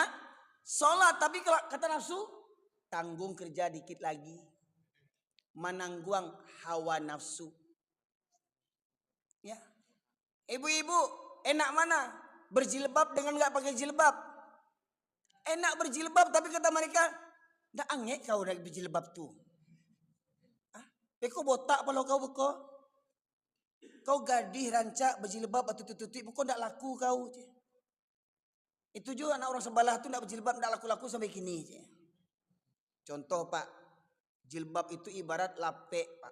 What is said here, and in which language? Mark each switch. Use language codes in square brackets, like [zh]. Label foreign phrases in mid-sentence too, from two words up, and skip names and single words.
[id] Sholat, tapi kalau kata nafsu, tanggung kerja dikit lagi. [min] Menangguang hawa nafsu. [id] Ya. Ibu-ibu, enak mana? Berjilbab dengan nggak pakai jilbab? Enak berjilbab, tapi kata mereka, [min] ndak angek kau naik berjilbab tuh. Hah? Kau botak kalau kau beko? Kau gadih rancak berjilbab atau tutup, kau ndak laku kau. [id] Itu juga anak orang sebelah tuh ndak berjilbab, ndak laku-laku sampai kini. Contoh Pak, jilbab itu ibarat lapek Pak.